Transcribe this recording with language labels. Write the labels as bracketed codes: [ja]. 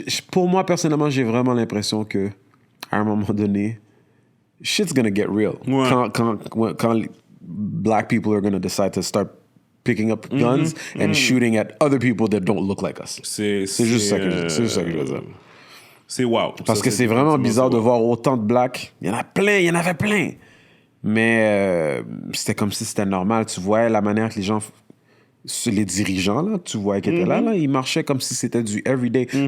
[fr] Pour moi, personnellement, j'ai vraiment l'impression que à un moment donné, [en] shit's gonna get real. [fr] Ouais. Quand [en] black people are gonna decide to start picking up guns and shooting at other people that don't look like us. [fr] C'est juste ça que je veux dire. C'est wow. Parce que c'est vraiment bizarre de voir autant de blacks. Il y en avait plein. Mais c'était comme si c'était normal. Tu vois la manière que les gens... Les dirigeants, là, tu vois, qui étaient là, ils marchaient comme si c'était du everyday.